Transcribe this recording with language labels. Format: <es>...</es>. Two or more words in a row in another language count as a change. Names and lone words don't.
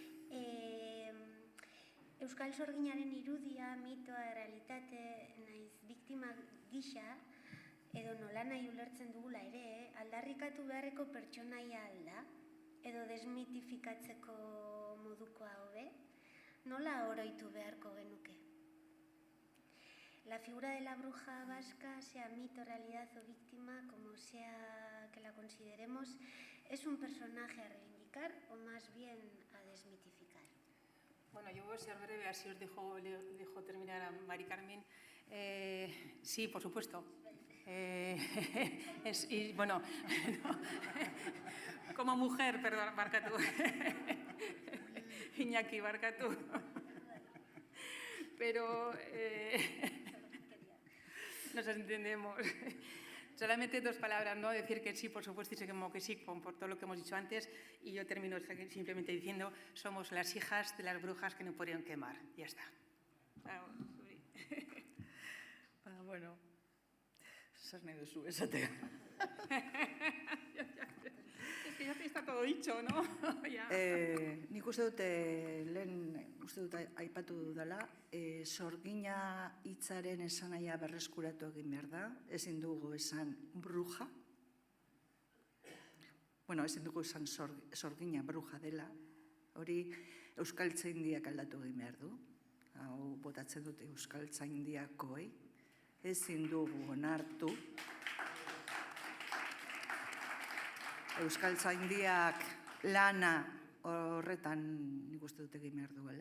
<eu>Euskal sorginaren irudia, mitoa, realitate, naiz, biktima gisa, edo nola nahi ulertzen dugula ere, aldarrikatu beharreko pertsonaia alda, edo desmitifikatzeko moduko hau nola oroitu beharko genuke.</eu> <es>La figura de la bruja vasca, sea mito, realidad o víctima, como sea que la consideremos, es un personaje a reivindicar o más bien a desmitificar. Bueno, yo voy a ser breve, así os dejo terminar a Mari Carmen. Sí, por supuesto. Y bueno, como mujer, perdón,</es> <eu>barkatu. Iñaki, barkatu.</eu> <es>Pero nos entendemos. Solamente 2 palabras, ¿no? Decir que sí, por supuesto, y sé que sí, por todo lo que hemos dicho antes, y yo termino simplemente diciendo, somos las hijas de las brujas que no podrían quemar. Ya está.</es> <eu>Bueno, zer nahi duzu esatea.</eu> <es>Es que ya está todo dicho, ¿no?</es> <eu>Nik uste dut, lehen uste dut aipatu dudala, sorgina hitzaren esanaia berreskuratu egin behar da, ezin dugu esan bruja, ezin dugu esan sorgina bruja dela, hori euskaltzaindiak aldatu egin behar du, hau botatzen dute euskaltzaindiakoi, ezin dugu onartu, euskaltzaindiak lana horretan nik uste dut egin behar duela.</eu>